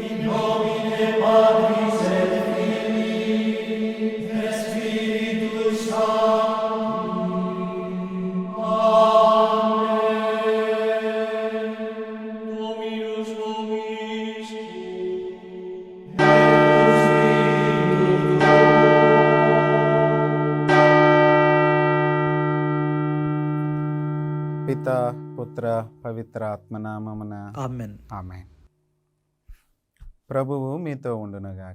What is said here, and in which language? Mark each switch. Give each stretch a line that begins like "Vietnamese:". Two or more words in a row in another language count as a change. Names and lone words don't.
Latin: nomine Patris et Filii et Spiritus Sancti. Amen. Dominus vobiscum.
Telugu: పిత పుత్ర పవిత్ర ఆత్మనామమున ఆమెన్. ఆమేన్. ప్రభువు మీతో ఉండునుగాక.